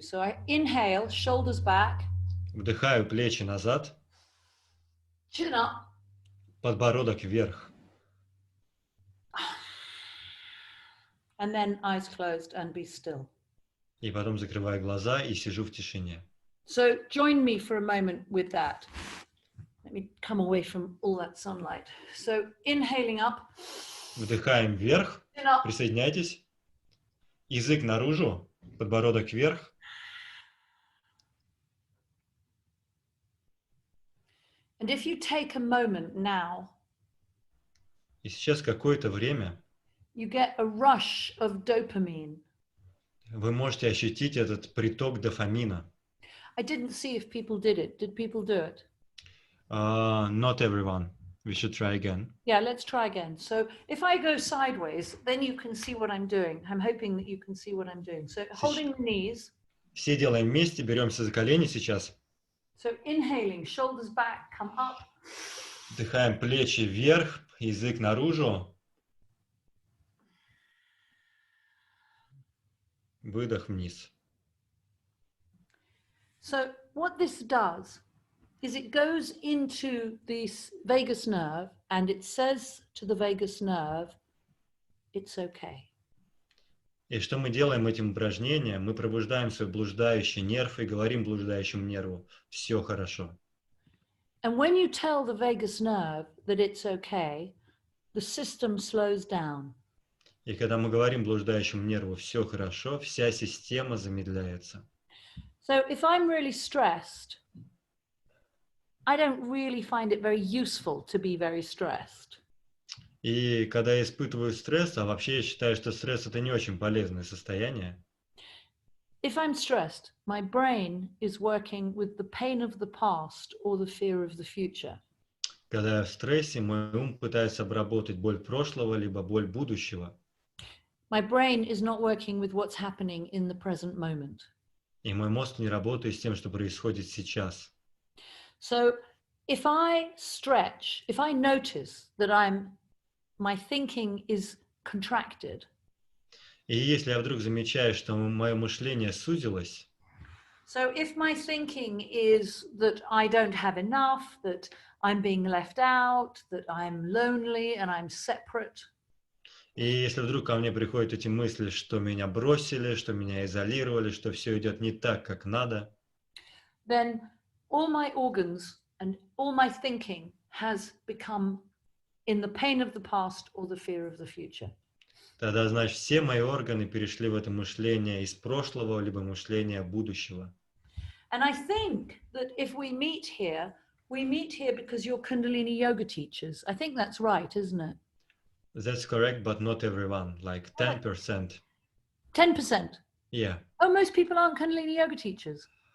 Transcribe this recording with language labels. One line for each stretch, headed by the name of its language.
English: So I inhale, shoulders back.
Russian: Вдыхаю, плечи назад.
English: Chin up.
Russian: Подбородок вверх.
English: And then eyes closed and be still.
Russian: И потом закрываю глаза и сижу в тишине.
English: So join me for a moment with that. Let me come away from all that sunlight. So inhaling up.
Russian: Вдыхаем вверх. Присоединяйтесь. Язык наружу. Подбородок вверх.
English: And if you take a moment now,
Russian: И сейчас какое-то время
English: you get a rush of dopamine.
Russian: вы можете ощутить этот приток дофамина.
English: I didn't see if people did it. Did people do it? Not everyone. We should try again. Yeah, let's try again. So if I go sideways, then you can see what I'm doing. I'm hoping that you can see what I'm doing. So holding the knees.
Russian: Все делаем вместе, беремся за колени сейчас.
English: So inhaling, shoulders back, come up.
Russian: Вдыхаем плечи вверх, язык наружу. Выдох вниз.
English: So what this does is it goes into this vagus nerve and it says to the vagus nerve, it's okay.
Russian: И что мы делаем этим упражнением? Мы пробуждаем свой блуждающий нерв и говорим блуждающему нерву: все хорошо.
English: And when you tell the vagus nerve that it's okay, the system slows down.
Russian: И когда мы говорим блуждающему нерву «все хорошо», вся система замедляется.
English: So if I'm really stressed, I don't really find it very useful to be very stressed.
Russian: И когда я испытываю стресс, а вообще я считаю, что стресс – это не очень полезное состояние.
English: If I'm stressed, my brain is working with the pain of the past or the fear of the future.
Russian: Когда я в стрессе, мой ум пытается обработать боль прошлого, либо боль будущего.
English: My brain is not working with what's happening in the present moment.
Russian: И мой мозг не работает с тем, что происходит сейчас.
English: So if I stretch, if I notice that my thinking is contracted.
Russian: И если я вдруг замечаю, что мое мышление сузилось,
English: So if my thinking is that I don't have enough, that I'm being left out, that I'm lonely and I'm separate.
Russian: и если вдруг ко мне приходят эти мысли, что меня бросили, что меня изолировали, что все идет не так, как надо,
English: then all my organs and all my thinking has become in the pain of the past or the fear of the future.
Russian: тогда, значит, все мои органы перешли в это мышление из прошлого, либо мышление будущего.
English: And I think that if we meet here because you're Kundalini Yoga teachers. I think that's right, isn't it? That's correct, but not everyone, like 10%. 10%? Yeah. Oh, most people aren't Kundalini Yoga teachers.